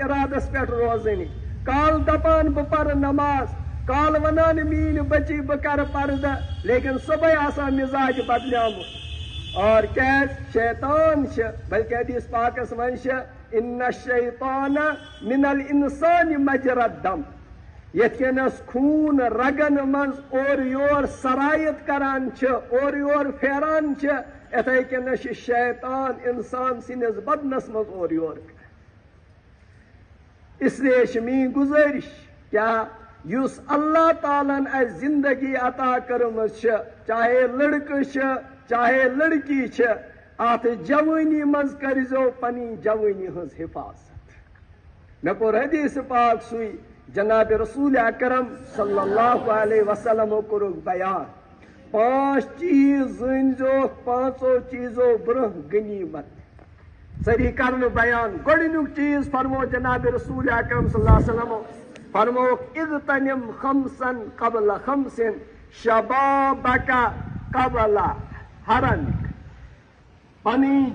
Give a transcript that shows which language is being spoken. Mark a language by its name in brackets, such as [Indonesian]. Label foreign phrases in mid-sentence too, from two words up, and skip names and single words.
[Kashmiri] ارادس پٮ۪ٹھ روزٲنی کال دپان بہٕ پرٕ نماز کال ونان میٲنۍ بچی بہٕ کرٕ پردٕ لیکن صبحے آسان مزاج بدلیومُت اور کیٛازِ شیطان چھِ بلکہ حدیث پاکس منٛز چھِ [Arabic] ان الشیطان من الانسان مجرى الدم [Kashmiri] یتھ کٔنس خوٗن رگن منٛز اورٕ یور سرایت کران چھِ اورٕ یور پھیران چھِ یِتھے کٔنس چھِ شیطان انسان سٕنٛدِس بدنس منٛز اورٕ یور کران [Urdu] اس لیے [Kashmiri] چھِ میٛٲنۍ گُزٲرِش کیٛاہ یُس اللہ تعالیٰ ہن اسہِ زندگی عطا کٔرمٕژ چھِ چاہے لڑکہٕ چھِ چاہے لڑکی چھِ اتھ جوٲنی منٛز کٔرزیٚو پنٕنۍ جوٲنی ہٕنٛز حفاظت مےٚ کوٚر حدیث پاک سُے جناب رسول اکرم [Arabic] صلی اللہ علیہ وسلمو [Kashmiri] کوٚرُکھ بیان 5 چیٖز زٲنۍزیوکھ 5 چیٖزو برونٛہہ غنیٖمت سٲری کرنہٕ بیان گۄڈٕنیُک چیٖز فرمو جناب رسول اکرم [Arabic] صلی اللہ علیہ وسلمو [Kashmiri] فرمووُکھ [Arabic] اغتنم خمسن قبل خمسن شبابک قبل حرمک [Kashmiri] پنٕنۍ